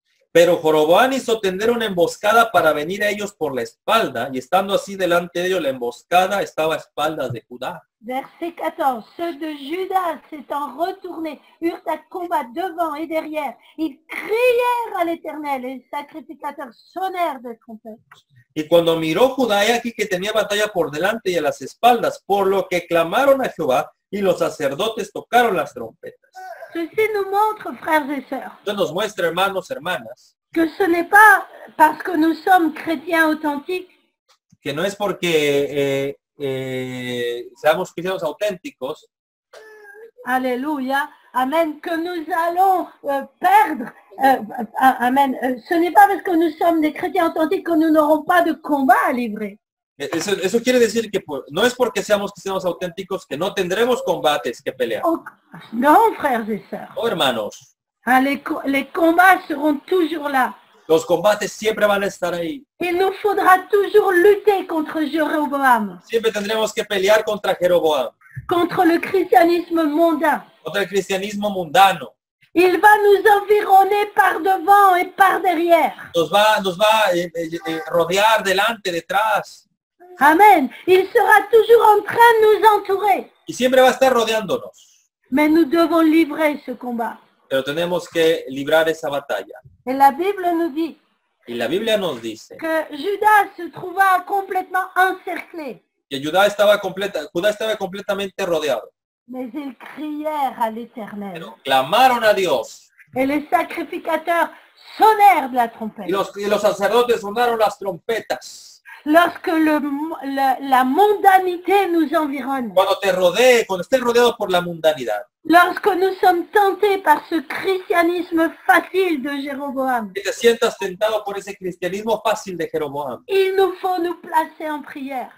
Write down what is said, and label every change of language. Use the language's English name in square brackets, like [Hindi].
[Spanish] pero Jeroboam hizo tender una emboscada para venir a ellos por la espalda, y estando así delante de ellos, la emboscada estaba a espaldas de Judá. [French] Verset 14. Ceux de Juda s'étant retournés eurent à combat devant et derrière. Ils crièrent à l'Éternel et les sacrificateurs sonnèrent de trompettes. [Spanish] Y cuando miró Judá, he aquí que tenía batalla por delante y a las espaldas, por lo que clamaron a Jehová, y los sacerdotes tocaron las trompetas. [French] Ceci nous montre, frères et sœurs, [Spanish] Esto nos muestra, hermanos, hermanas, [French] que ce n'est pas parce que nous sommes chrétiens authentiques [Spanish] que no es porque seamos cristianos auténticos, [French] Alléluia, Amen, que nous allons perdre, Amen, ce n'est pas parce que nous sommes des chrétiens authentiques que nous n'aurons pas de combat à livrer. [Spanish] Eso quiere decir que no es porque seamos cristianos auténticos que no tendremos combates que pelear. [French] Oh, non, frères et sœurs, [Spanish] Oh, hermanos, [French] les combats seront toujours là. [Spanish] los combates siempre van a estar ahí. [French] Il nous faudra toujours lutter contre Jéroboam, [Spanish] Siempre tendremos que pelear contra Jeroboam, [French] contre le christianisme mondain. [Spanish] contra el cristianismo mundano. [French] Il va nous environner par devant et par derrière. [Spanish] nos va rodear delante, detrás, [French] Amen. Il sera toujours en train de nous entourer. [Spanish] y siempre va a estar rodeándonos. [French] Mais nous devons livrer ce combat. [Spanish] Pero tenemos que librar esa batalla. [French] Et la Bible nous dit [Spanish] Y la Biblia nos dice [French] que Judas se trouva complètement encerclé. [Spanish] que Judá estaba completamente rodeado. [French] Mais ils crièrent à l'Éternel. [Spanish] Pero clamaron a Dios. [French] Et les sacrificateurs sonnèrent de la trompette. [Spanish] Y los sacerdotes sonaron las trompetas. [French] Lorsque la mondanité nous environne, [Spanish] Cuando estés rodeado por la mundanidad, [French] lorsque nous sommes tentés par ce christianisme facile de Jéroboam, [Spanish] que te sientas tentado por ese cristianismo fácil de Jeroboam, [French] il nous faut nous placer en prière